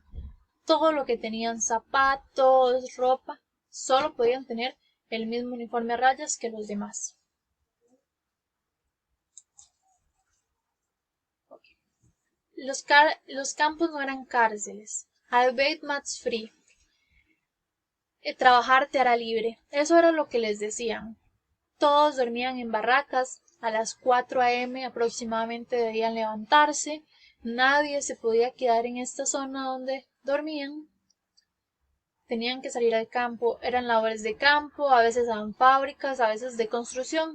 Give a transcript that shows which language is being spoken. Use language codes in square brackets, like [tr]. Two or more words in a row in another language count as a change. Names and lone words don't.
[es] Todo lo que tenían, zapatos, ropa, solo podían tener el mismo uniforme a rayas que los demás. Los campos no eran cárceles. [de] Arbeit macht frei. [es] Trabajar te hará libre. Eso era lo que les decían. Todos dormían en barracas. A las 4 a.m. aproximadamente debían levantarse. Nadie se podía quedar en esta zona donde dormían. Tenían que salir al campo. Eran labores de campo, a veces eran fábricas, a veces de construcción.